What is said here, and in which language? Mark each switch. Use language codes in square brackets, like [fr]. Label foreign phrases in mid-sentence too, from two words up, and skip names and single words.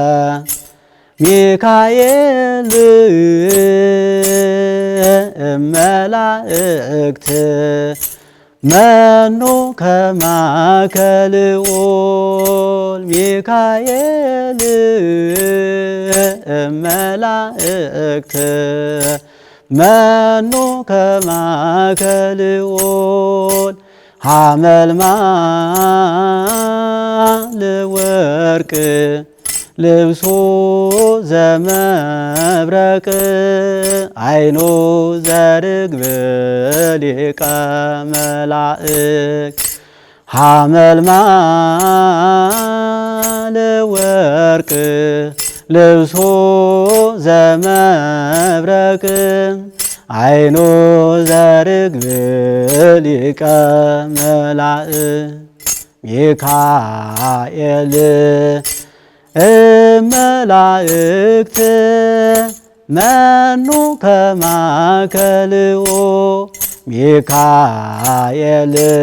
[gez] ሚካኤል እመላእክት መኑ ከማከ ልዑል ሚካኤል እመላእክት መኑ ከማከ ልዑል [am] ሐመልማል ወርቅ ልብሱ ዘመብረቅ አይኑ ዘርግብ ሊቀ መላእክት ሐመልማል ወርቅ ልብሱ ዘመብረቅ አይኑ ዘርግብ ሊቀ መላእክት [gez] ሚካኤል እመላእክት መኑ ከማከ ልዑል ሚካኤል